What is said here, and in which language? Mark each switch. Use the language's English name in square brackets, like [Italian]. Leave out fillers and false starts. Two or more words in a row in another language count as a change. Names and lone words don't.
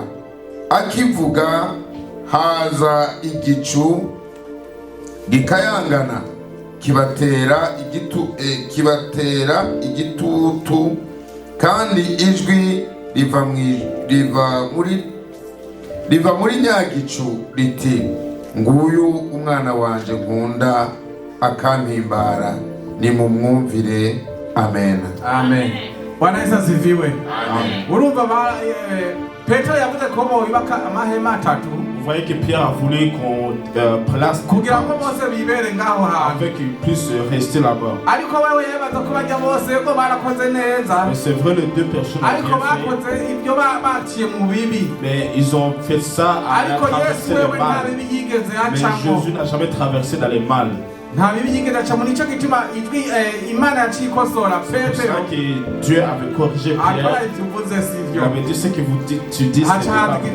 [Rundi] Akivuga haza igicu gikayangana kibatera igitutu kandi ijwi riva muri nyagicu riti, nguyu umwana wanje nkunda akampimbara, nimumwumvire. Amen. [Swahili] Amen. Bwana Yesu asifiwe. [Rundi] Urumva Petro yavuze ko bubaka amahema atatu. [French] Vous voyez que Pierre a voulu qu'on place [Rundi] kugira ngo bose bibere ngaho hantu, [French] avec qu'ils puissent rester là-bas. [Rundi] Ariko wewe yabaza ko bajya bose ko barakoze neza. [French] Mais c'est vrai, les deux personnes ont bien fait. [Rundi] Ibyo baciye mu bibi. [French] Mais ils ont fait ça à traverser le mal. Mais Jésus n'a jamais traversé dans les mal. C'est pour ça que Dieu avait corrigé Pierre. Il avait dit ce que tu dis, c'est pas vrai.